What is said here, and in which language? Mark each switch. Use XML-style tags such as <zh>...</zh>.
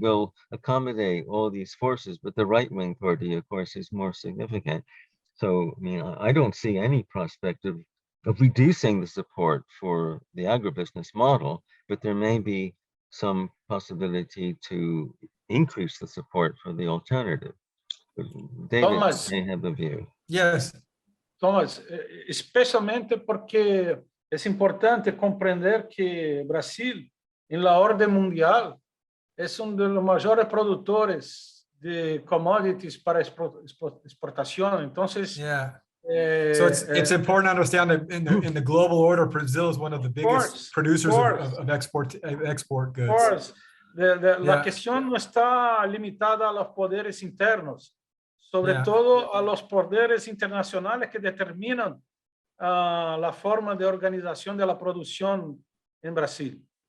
<en>will accommodate all these forces, but the right-wing party, of course, is more significant. So, I mean, I don't see any prospect of reducing the support for the agribusiness model, but there may be some possibility to increase the support for the alternative. David Thomas, may have a view. Yes.</en> <es>Thomas, especialmente porque es importante comprender que Brasil, en la orden mundial, es uno de los mayores productores de commodities para exportación. Entonces,</es> <en>Yeah. So it's important to understand that in the global order, Brazil is one of the biggest producers of export goods. Of course.</en> <es>La cuestión no está limitada a los poderes internos, sobre todo a los poderes internacionales que determinan la forma de organización de la producción en Brasil.</es>